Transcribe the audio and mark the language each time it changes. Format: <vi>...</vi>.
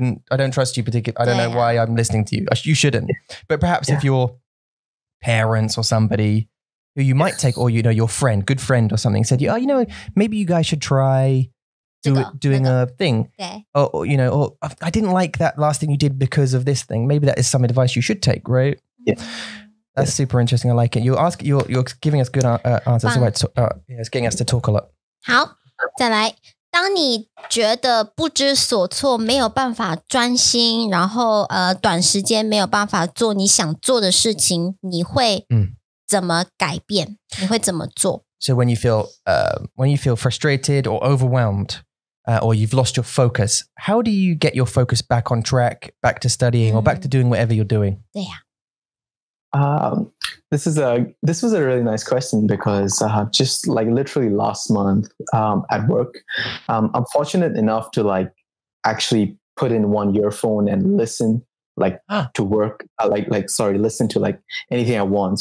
<en>I don't trust you particularly. I don't know why I'm listening to you. You shouldn't. But perhaps if your parents or somebody who you might take, or your friend, good friend or something said, "Oh, maybe you guys should try doing a thing." Okay. Or I didn't like that last thing you did because of this thing. Maybe that is some advice you should take, right? Yeah. That's super interesting. I like it. You're giving us good answers. So it's getting us to talk a lot.</en> <zh>好，再来。当你觉得不知所措，没有办法专心，然后短时间没有办法做你想做的事情，你会怎么改变？你会怎么做？</zh> <en>So when you feel frustrated or overwhelmed, or you've lost your focus, how do you get your focus back on track, back to studying, or back to doing whatever you're doing?</en> <zh>对呀。</zh> <en>This was a really nice question because just like literally last month at work, I'm fortunate enough to like actually put in one earphone and listen like to work, listen to like anything I want.</en>